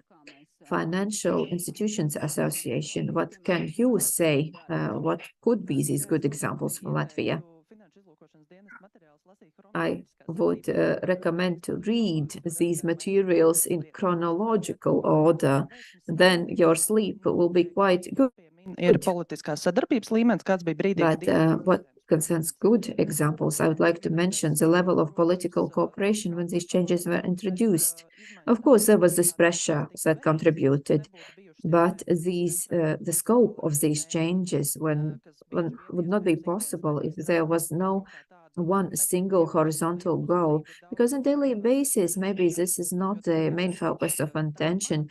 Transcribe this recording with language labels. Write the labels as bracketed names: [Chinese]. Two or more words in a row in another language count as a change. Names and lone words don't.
[English] Financial Institutions Association, what can you say? What could be these good examples from Latvia? I would recommend to read these materials in chronological order. Then your sleep will be quite good. [Latvian] Politiskās sadarbības līmenis, kāds bija brīdī, [English] But what concerns good examples, I would like to mention the level of political cooperation when these changes were introduced. Of course, there was this pressure that contributed, but the scope of these changes would not be possible if there was no one single horizontal goal, because on a daily basis, maybe this is not the main focus of attention.